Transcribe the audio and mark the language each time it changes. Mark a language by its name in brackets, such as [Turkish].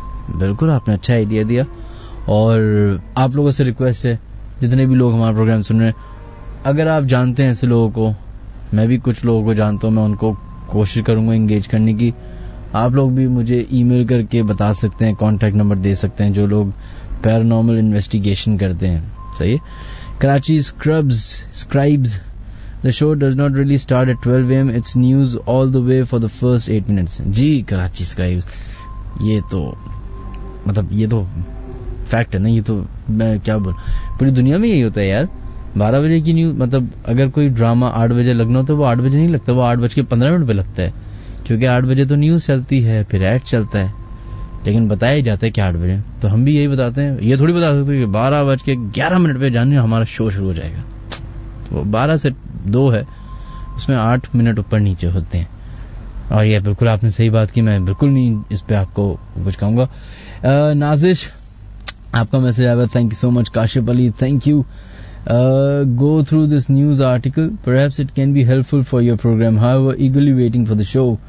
[Hindi] बिल्कुल, आपने अच्छा आइडिया दिया, और आप लोगों से रिक्वेस्ट है, जितने भी लोग हमारा प्रोग्राम सुन रहे हैं, अगर आप जानते हैं ऐसे लोगों को, मैं भी कुछ लोगों को जानता हूं, मैं उनको कोशिश करूंगा एंगेज करने की। आप लोग भी मुझे ईमेल करके बता सकते हैं, कॉन्टैक्ट नंबर दे सकते हैं, जो लोग पैरानॉर्मल इन्वेस्टिगेशन करते हैं। सही है। [English] Karachi scribes, The show does not really start at 12 AM. It's news all the way for the first 8 minutes. [Hindi] Ji Karachi scribes, ये तो मतलब ये तो फैक्ट है ना, ये तो मैं क्या बोल, पूरी दुनिया में यही होता है यार। 12 बजे की न्यूज, मतलब अगर कोई ड्रामा 8 बजे लगना हो तो वो 8 बजे नहीं लगता, वो 8:15 पे लगता है, क्योंकि 8 बजे तो न्यूज चलती है, फिर ऐड चलता है, लेकिन बताया जाता है कि 8 बजे। तो हम भी यही बताते हैं, ये थोड़ी बता सकते कि 12:11 पे जाने हमारा शो शुरू हो जाएगा। तो 12 से 2 है, उसमें 8 मिनट ऊपर नीचे होते हैं। और ये बिल्कुल आपने सही बात की, मैं बिल्कुल नहीं इस पे आपको कुछ कहूंगा. नाजिश, आपका मैसेज आया, thank you so much. Kashif Ali, thank you. [English] Go through this news article. Perhaps it can be helpful for your program. However, eagerly waiting for the show.